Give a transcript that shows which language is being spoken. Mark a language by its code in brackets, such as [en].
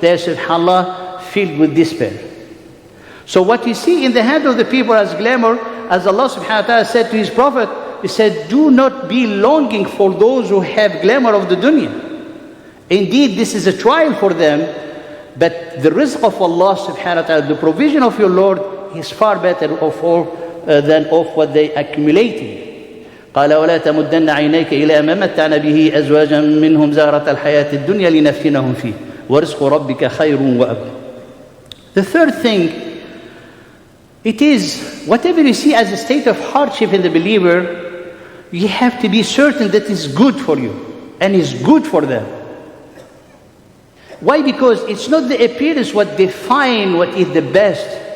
[en] They are, subhanallah, filled with despair. So what you see in the hand of the people as glamour, as Allah subhanahu wa ta'ala said to His Prophet, He said, do not be longing for those who have glamour of the dunya. Indeed, this is a trial for them, but the rizq of Allah subhanahu wa ta'ala, the provision of your Lord, is far better than of what they accumulated. [ar] قال ولا تمدن عينيك إلى ما متعنا به أزواجا منهم زهرة الحياة الدنيا لنفتنهم فيه ورزق ربك خير وأبقى. [en] The third thing, it is whatever you see as a state of hardship in the believer, you have to be certain that it's good for you and it's good for them. Why? Because it's not the appearance what define what is the best.